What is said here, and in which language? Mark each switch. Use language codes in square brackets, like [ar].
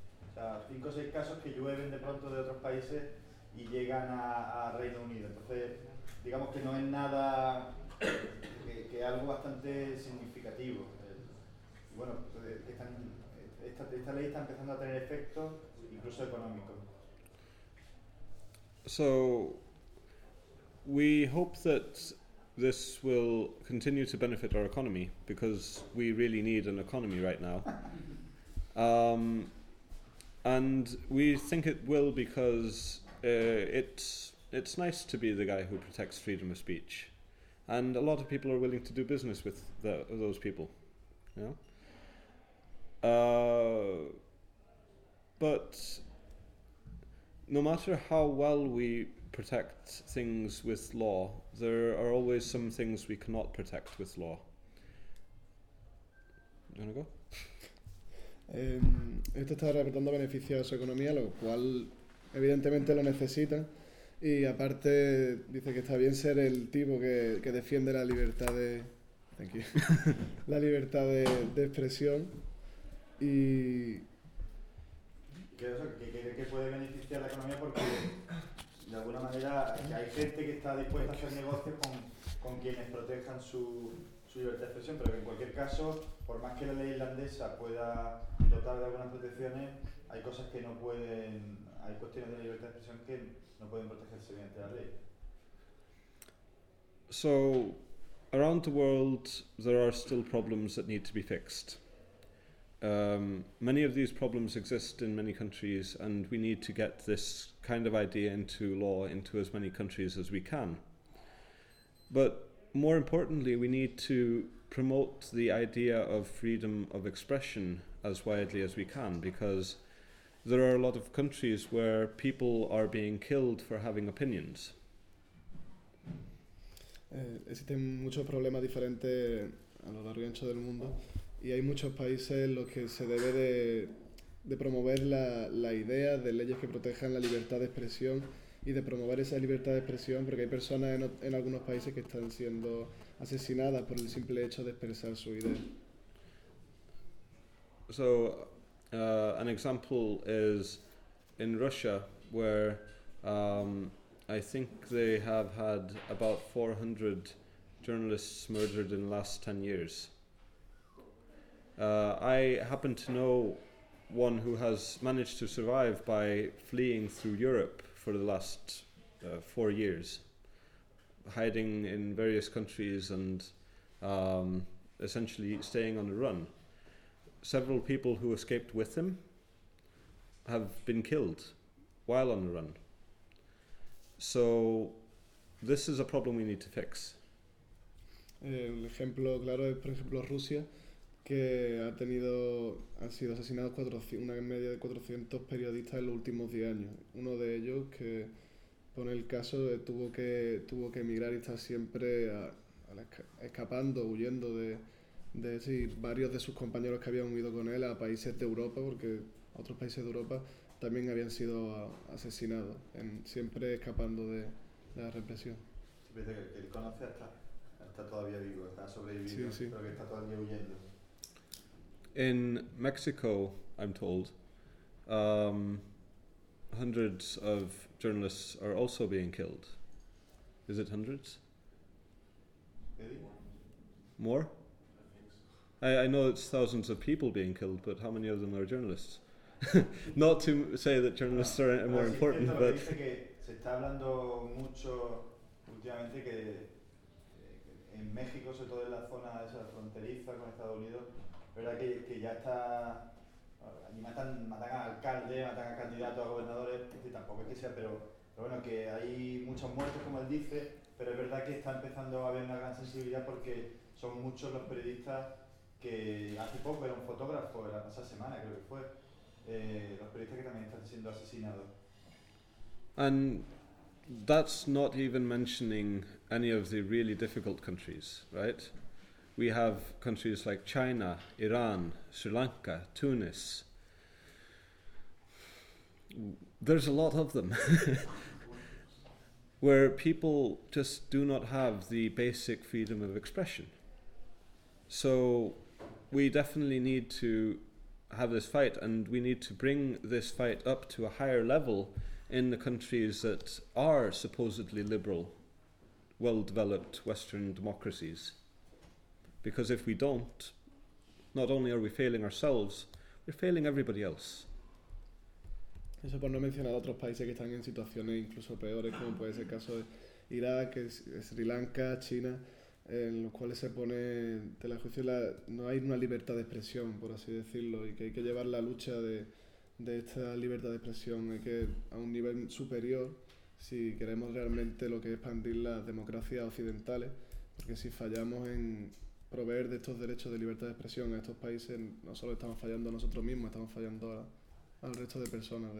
[es] O sea, 5 o 6 casos que llueven de pronto de otros países y llegan a Reino Unido. Entonces, digamos que no es nada, que es algo bastante significativo. Bueno, esta ley está empezando a tener efectos, incluso económicos. [en] So, we hope that this will continue to benefit our economy, because we really need an economy right now. And we think it will, because it's nice to be the guy who protects freedom of speech. And a lot of people are willing to do business with those people. You know? But no matter how well we protect things with law, there are always some things we cannot protect with law. You wanna go? [es] Esto está reportando beneficios a su economía, lo cual evidentemente lo necesita, y aparte dice que está bien ser el tipo que defiende la libertad de la libertad de expresión, y que puede beneficiar la economía, porque de alguna manera hay gente que está dispuesta a hacer negocios con quienes protejan su libertad de expresión, pero que en cualquier caso, por más que la ley irlandesa pueda dotar de algunas protecciones, hay cosas que no pueden, hay cuestiones de la libertad de expresión que no pueden protegerse mediante la ley. [en] So, around the world, there are still problems that need to be fixed. Many of these problems exist in many countries, and we need to get this kind of idea into law into as many countries as we can. But more importantly, we need to promote the idea of freedom of expression as widely as we can, because there are a lot of countries where people are being killed for having opinions. [es] Existen muchos problemas diferentes a lo largo y ancho del mundo. Y hay muchos países en los que se debe de promover la idea de leyes que protejan la libertad de expresión, y de promover esa libertad de expresión, porque hay personas en algunos países que están siendo asesinadas por el simple hecho de expresar su idea. [en] So, an example is in Russia, where I think they have had about 400 journalists murdered in the last 10 years. I happen to know one who has managed to survive by fleeing through Europe for the last 4 years, hiding in various countries and essentially staying on the run. Several people who escaped with him have been killed while on the run. So this is a problem we need to fix. [es] El ejemplo claro es, por ejemplo, Rusia, que han sido asesinados una media de 400 periodistas en los últimos 10 años. Uno de ellos, que pone el caso, tuvo que emigrar y está siempre escapando, huyendo de eso, y varios de sus compañeros que habían huido con él a países de Europa, porque otros países de Europa también habían sido asesinados, siempre escapando de la represión. Él conoce, está todavía vivo, está sobreviviendo, sí, sí. Pero que está todavía huyendo. [en] In Mexico, I'm told, hundreds of journalists are also being killed. Is it hundreds? Maybe. More? I think so. I know it's thousands of people being killed, but how many of them are journalists? not to say that journalists are more [es] pero [en] important, [es] si [en] but [es] dice que se está hablando mucho últimamente que en México, sobre todo en la zona de esa fronteriza con Estados Unidos, verdad que ya está allí matan a alcaldes, matan a candidatos a gobernadores, que tampoco es que sea, pero bueno, que hay muchos muertos, como él dice, pero es verdad que está empezando a haber una gran sensibilidad porque son muchos los periodistas que hace poco era un fotógrafo, la pasada semana creo que fue, los periodistas que también están siendo asesinados. [en] And that's not even mentioning any of the really difficult countries, right? We have countries like China, Iran, Sri Lanka, Tunis. There's a lot of them where people just do not have the basic freedom of expression. So we definitely need to have this fight, and we need to bring this fight up to a higher level in the countries that are supposedly liberal, well-developed Western democracies. Because if we don't, not only are we failing ourselves, we're failing everybody else. [es] Eso por no mencionar otros países que están en situaciones incluso peores, como puede ser el caso de Irak, Sri Lanka, China, en los cuales se pone de la justicia, no hay una libertad de expresión, por así decirlo, y que hay que llevar la lucha de esta libertad de expresión hay que a un nivel superior si queremos realmente lo que es expandir las democracias occidentales, porque si fallamos en proveer de estos derechos de libertad de expresión a estos países, no solo estamos fallando a nosotros mismos, estamos fallando al resto de personas.